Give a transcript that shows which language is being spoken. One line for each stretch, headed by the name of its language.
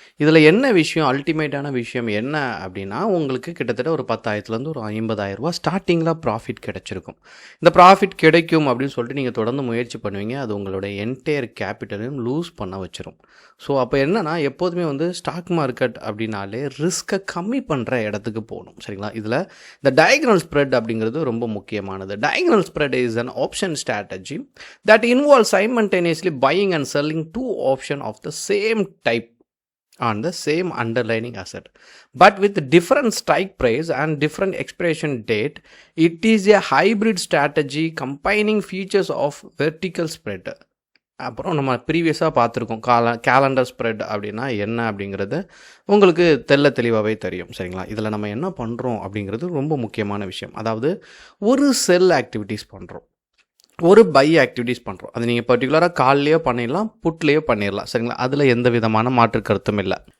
Tamil: இதில் என்ன விஷயம், அல்டிமேட்டான விஷயம் என்ன அப்படின்னா உங்களுக்கு கிட்டத்தட்ட ஒரு 10,000லேருந்து ஒரு 50,000 ரூபா ஸ்டார்டிங்கில் ப்ராஃபிட் கிடச்சிருக்கும். இந்த ப்ராஃபிட் கிடைக்கும் அப்படின்னு சொல்லிட்டு நீங்கள் தொடர்ந்து முயற்சி பண்ணுவீங்க. அது உங்களுடைய என்டையர் கேபிட்டலையும் லூஸ் பண்ண வச்சிரும். ஸோ அப்போ என்னென்னா எப்போதுமே ஸ்டாக் மார்க்கெட் அப்படின்னாலே ரிஸ்க்கை கம்மி பண்ணுற இடத்துக்கு போகணும். சரிங்களா? இதில் இந்த டயகனல் ஸ்ப்ரெட் அப்படிங்கிறது ரொம்ப முக்கியமானது.
English: Diagonal spread is an option strategy that involves simultaneously buying and selling two options of the same type on the same underlying asset, but with different strike price and different expiration date. It is a hybrid strategy combining features of vertical spread.
Tamil: அப்புறம் நம்ம ப்ரீவியஸாக பார்த்துருக்கோம் calendar spread அப்படின்னா என்ன அப்படிங்கிறது உங்களுக்கு தெளிவாகவே தெரியும். சரிங்களா? இதில் நம்ம என்ன பண்ணுறோம் அப்படிங்கிறது ரொம்ப முக்கியமான விஷயம். அதாவது ஒரு செல் ஆக்டிவிட்டீஸ் பண்ணுறோம், ஒரு பை ஆக்டிவிட்டீஸ் பண்ணுறோம். அது நீங்கள் பர்டிகுலராக கால்லையோ பண்ணிடலாம், புட்லேயோ பண்ணிடலாம். சரிங்களா? அதில் எந்த விதமான மாற்று கருத்தும் இல்லை.